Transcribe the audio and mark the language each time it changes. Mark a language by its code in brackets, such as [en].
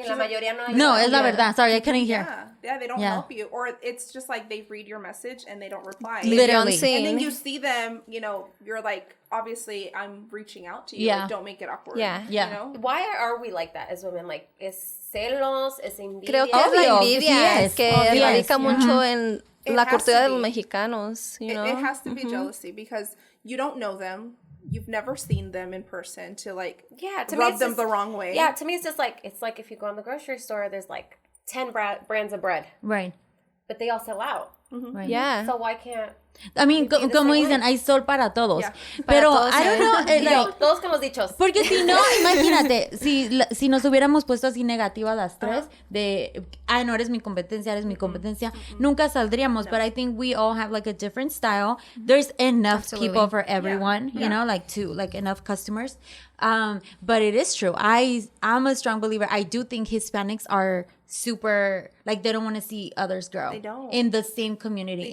[es] La mayoría no ayudan. No, es la verdad. [en] Sorry, I couldn't hear. Yeah, they don't help you. Or it's just like they read your message and they don't reply. Literally. And then you see them, you're like, obviously, I'm reaching out to you. Like, don't make it awkward. Yeah. You know? Why are we like that as women? Like, [es] es celos, es envidia. Creo que es la envidia que radica mucho en la cultura de los mexicanos. [en] It has to be jealousy because you don't know them. You've never seen them in person to like rub them the wrong way. Yeah, to me it's just like if you go in the grocery store, there's like 10 brands of bread. Right. But they all sell out. Right. Yeah. So why can't I mean, [es] como dicen, hay sol para todos. Yeah. Pero, [en] I don't know, like, [es] todos con los dichos. Porque si no, imagínate, si nos hubiéramos puesto así negativas las tres, de, no eres mi competencia, nunca saldríamos. [en] No. But I think we all have, like, a different style. There's enough people for everyone, you know, like enough customers. But it is true. I'm a strong believer. I do think Hispanics are super, like, they don't want to see others grow in the same community.